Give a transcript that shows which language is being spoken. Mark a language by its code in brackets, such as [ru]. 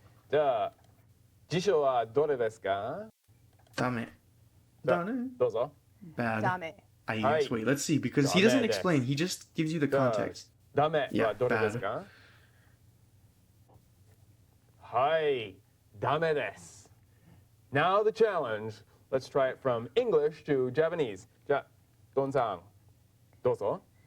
[ja] じゃあ辞書はどれですか。ダメ。ダメ。どうぞ。 [en] Bad. [ja] ダメ。 [en] I guess. Wait, let's see, because he doesn't explain. He just gives you the context. [ja] ダメはどれですか。はい、ダメです。 [en] Now the challenge. Let's try it from English to Japanese. [ja] じゃあ、ドンさん、どうぞ。